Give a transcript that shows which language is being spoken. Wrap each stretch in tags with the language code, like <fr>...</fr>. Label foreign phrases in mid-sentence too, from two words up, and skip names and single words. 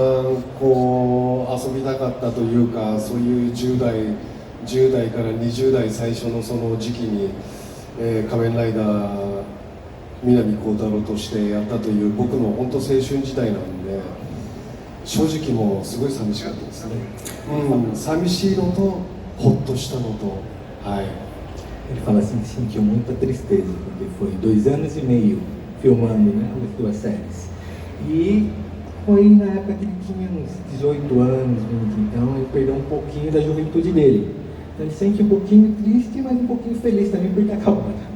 <ja>こう遊びたかったというか、そういう10代から20代最初のその時期に、仮面ライダー南光太郎としてやったという僕の本当青春時代なんで、正直もうすごい寂しかったですね、寂しいのとほっとしたのと、はい。</ja> <pt>Ele fala assim que sentiu muita tristeza, porque foi 2 anos e meio filmando, né, as 2 séries. E foi na época que ele tinha uns 18 anos, 20, então ele perdeu um pouquinho da juventude dele. Então ele se sente um pouquinho triste, mas um pouquinho feliz também por ter acabado.</pt>